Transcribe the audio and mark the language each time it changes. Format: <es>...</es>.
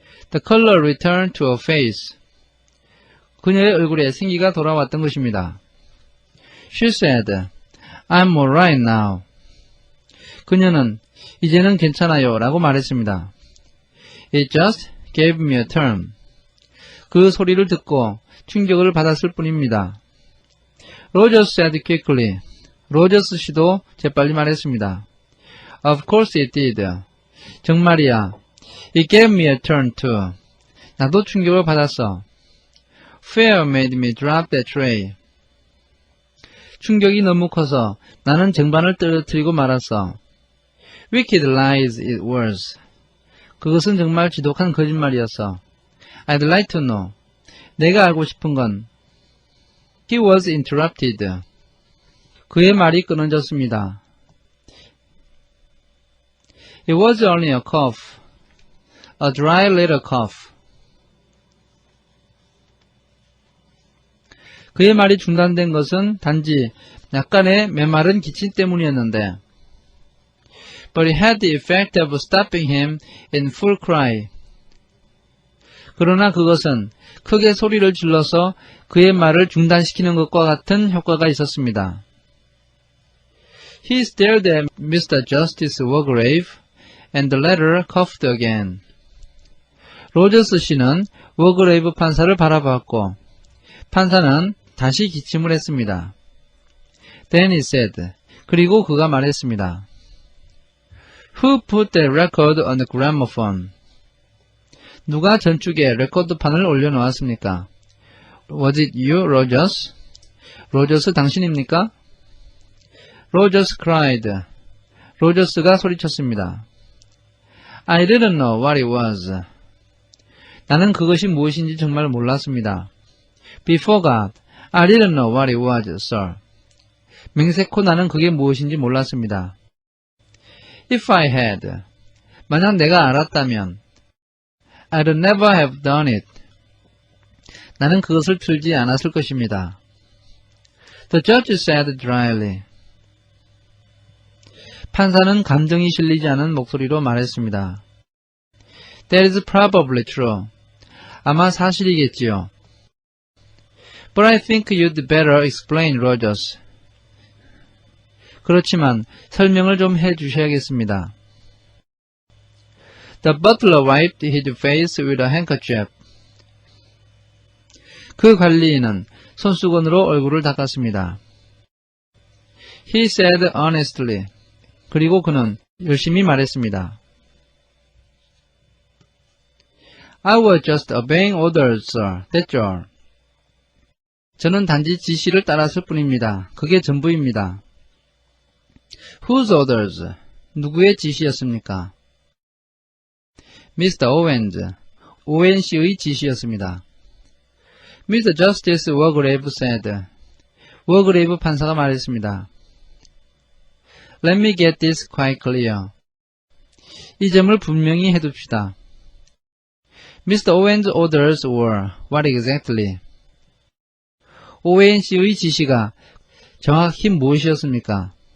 <en>The color returned to her face.</en> <ko>그녀의 얼굴에 생기가 돌아왔던 것입니다.</ko> <en>She said, I'm alright now.</en> <ko>그녀는 이제는 괜찮아요 라고 말했습니다.</ko> <en>It just gave me a turn.</en> <ko>그 소리를 듣고 충격을 받았을 뿐입니다.</ko> <en>Rogers said quickly.</en> <ko>로저스 씨도 재빨리 말했습니다.</ko> <en>Of course it did.</en> <ko>정말이야.</ko> <en>It gave me a turn too.</en> <ko>나도 충격을 받았어.</ko> <en>Fear made me drop that tray.</en> <ko>충격이 너무 커서 나는 쟁반을 떨어뜨리고 말았어.</ko> <en>Wicked lies it was.</en> <ko>그것은 정말 지독한 거짓말이었어.</ko> <en>I'd like to know.</en> <ko>내가 알고 싶은 건</ko> <en>He was interrupted.</en> <ko>그의 말이 끊어졌습니다.</ko> <en>It was only a cough. A dry little cough.</en> <ko>그의 말이 중단된 것은 단지 약간의 메마른 기침 때문이었는데</ko> <en>But it had the effect of stopping him in full cry.</en> <ko>그러나 그것은 크게 소리를 질러서 그의 말을 중단시키는 것과 같은 효과가 있었습니다.</ko> <en>He stared at Mr. Justice Wargrave, and the latter coughed again.</en> <ko>로저스 씨는 워그레이브 판사를 바라봤고, 판사는 다시 기침을 했습니다.</ko> <en>Then he said,</en> <ko>그리고 그가 말했습니다.</ko> <en>Who put the record on the gramophone?</en> <ko>누가 전축에 레코드판을 올려놓았습니까?</ko> <en>Was it you, Rogers?</en> <ko>로저스 당신입니까?</ko> <en>Rogers cried.</en> <ko>로저스가 소리쳤습니다.</ko> <en>I didn't know what it was.</en> <ko>나는 그것이 무엇인지 정말 몰랐습니다.</ko> <en>Before God, I didn't know what it was, sir.</en> <ko>맹세코 나는 그게 무엇인지 몰랐습니다.</ko> <en>If I had,</en> <ko>만약 내가 알았다면,</ko> <en>I'd never have done it.</en> <ko>나는 그것을 틀지 않았을 것입니다.</ko> <en>The judge said dryly.</en> <ko>판사는 감정이 실리지 않은 목소리로 말했습니다.</ko> <en>That is probably true.</en> <ko>아마 사실이겠지요.</ko> <en>But I think you'd better explain, Rogers.</en> <ko>그렇지만 설명을 좀 해주셔야겠습니다.</ko> <en>The butler wiped his face with a handkerchief.</en> <ko>그 관리인은 손수건으로 얼굴을 닦았습니다.</ko> <en>He said honestly.</en> <ko>그리고 그는 열심히 말했습니다.</ko> <en>I was just obeying orders, sir. That's all.</en> <ko>저는 단지 지시를 따랐을 뿐입니다. 그게 전부입니다.</ko> <en>Whose orders?</en> <ko>누구의 지시였습니까? Mr. Owens. 오웬 씨의 지시였습니다.</ko> <en>Mr. Justice Wargrave said.</en> <ko>워그레이브 판사가 말했습니다.</ko> <en>Let me get this quite clear.</en> <ko>이 점을 분명히 해둡시다.</ko> <en>Mr. Owen's orders were what exactly?</en> <ko>오웬 씨의 지시가 정확히 무엇이었습니까?</ko>